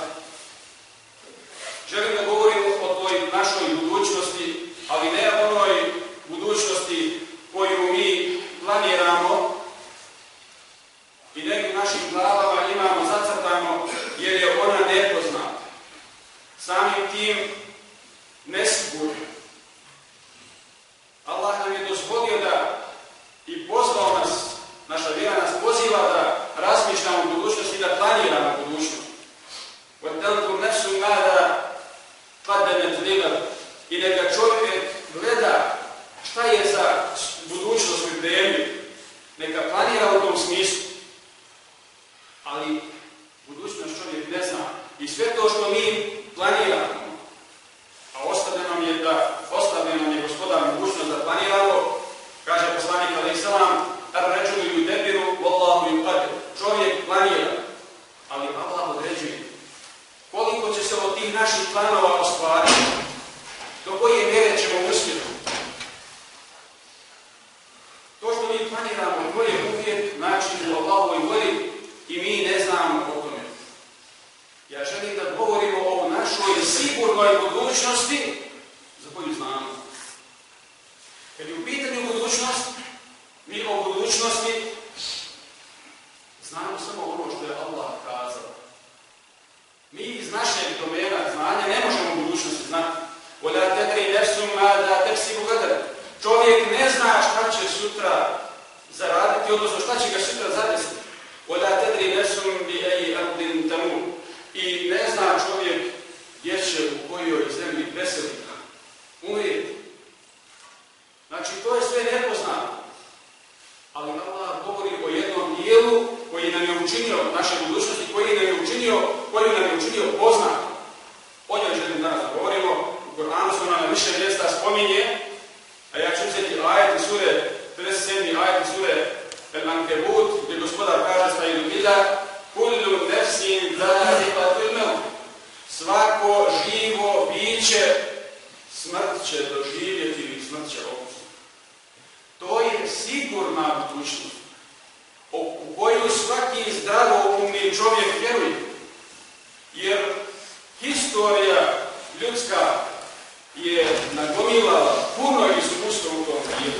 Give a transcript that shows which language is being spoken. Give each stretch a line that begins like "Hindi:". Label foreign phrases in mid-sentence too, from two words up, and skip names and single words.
Bosnian: Želim da govorim o toj našoj budućnosti, ali ne o onoj budućnosti koju mi planiramo i nekim našim glavama imamo zacrtano, jer je ona nepoznata. Samim tim nesigurna. Allah nam je dozvolio da i pozvao nas, naša vjera nas poziva da razmišljamo o budućnosti i da planiramo budućnost.
Arabic: وَتَنْظُرْ نَفْسٌ مَاذَا قَدَّمَتْ لِغَدٍ.
Bosnian: I neka čovjek gleda šta je za budućnost pripremio. Neka planira u tom smislu. Ali budućnost čovjek ne zna. I sve to što mi planiramo, a ostavljeno nam je gospodar mogućnost da planiramo, kaže poslanik
Arabic: عليه السلام, الرجل يدبر والله يقدر.
Bosnian: Čovjek planira, ali Allah određuje. Koliko će se od tih naših planova ostvariti? Do koje mjere ćemo uspjeti? To što mi planiramo, to je uvijek način u Allahovoj volji i mi ne znamo o tome. Ja želim da govorimo o našoj sigurnoj budućnosti za koju znamo. Kad je u pitanju budućnost, mi o budućnosti znamo samo ono što je Allah kazao. Mi iz našeg domena znanja ne možemo u budućnosti znati.
Arabic: وَلَا تَدْرِي نَفْسٌ مَاذَا تَكْسِبُ غَدًا.
Bosnian: Čovjek ne zna šta će sutra zaraditi, odnosno šta će ga sutra zadesiti.
Arabic: وَلَا تَدْرِي نَفْسٌ بِأَيِّ أَرْضٍ تَمُوتُ.
Bosnian: I ne zna čovjek gdje će u kojoj zemlji preseliti. Umrijeti. Znači, to je sve nepoznato. Ali Allah govori o jednom dijelu koji nam je učinio, naše budućnosti, koju nam je učinio poznato. O njoj želim danas da govorimo. U Kur'anu se ona na više mjesta spominje, a ja ću uzeti ajet iz sure 50 Ankebut, gdje gospodar kaže Stajdu Vida,
Arabic: كل نفس ذائقة الموت.
Bosnian: Svako živo biće smrt će doživjeti ili smrt će okusiti. To je sigurna budućnost u koju svaki zdravoumni čovjek vjeruje. Jer historija ljudska je nagomilala puno iskustva u tom dijelu.